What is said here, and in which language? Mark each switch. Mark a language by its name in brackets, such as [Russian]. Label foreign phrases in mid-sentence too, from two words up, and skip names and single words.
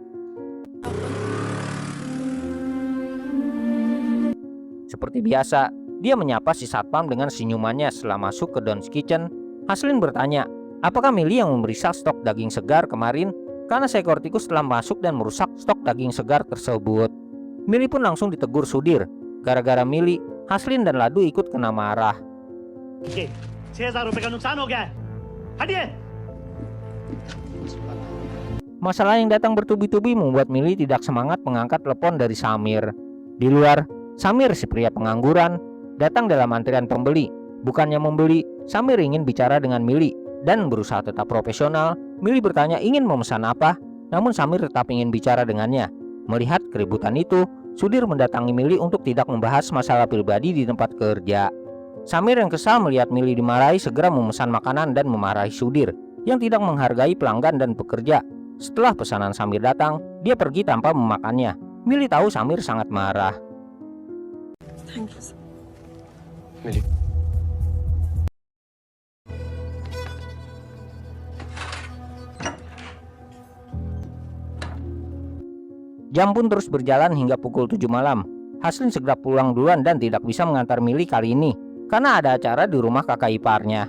[Indonesian] Seperti biasa, dia menyapa si satpam dengan senyumannya setelah masuk ke Don's Kitchen. Haslin bertanya, apakah Mili yang memeriksa stok daging segar kemarin? Karena seekor tikus telah masuk dan merusak stok daging segar tersebut. Mili pun langsung ditegur Sudir. Gara-gara Mili, Haslin dan Ladu ikut kena marah. [Hindi] 6,000 रुपए का नुकसान हो गया है। हटिए। [Indonesian] Masalah yang datang bertubi-tubi membuat Mili tidak semangat mengangkat telepon dari Samir. Di luar, Samir, si pria pengangguran, datang dalam antrian pembeli. Bukannya membeli, Samir ingin bicara dengan Mili. Dan berusaha tetap profesional, Mili bertanya ingin memesan apa, namun Samir tetap ingin bicara dengannya. Melihat keributan itu, Sudir mendatangi Mili untuk tidak membahas masalah pribadi di tempat kerja. Samir yang kesal melihat Mili dimarahi segera memesan makanan dan memarahi Sudir yang tidak menghargai pelanggan dan pekerja. Setelah pesanan Samir datang, dia pergi tanpa memakannya. Mili tahu Samir sangat marah. [English] thank you sir. मिली [Indonesian] Jam pun terus berjalan hingga pukul 7 malam. Haslin segera pulang duluan dan tidak bisa mengantar Mili kali ini karena ada acara di rumah kakak iparnya.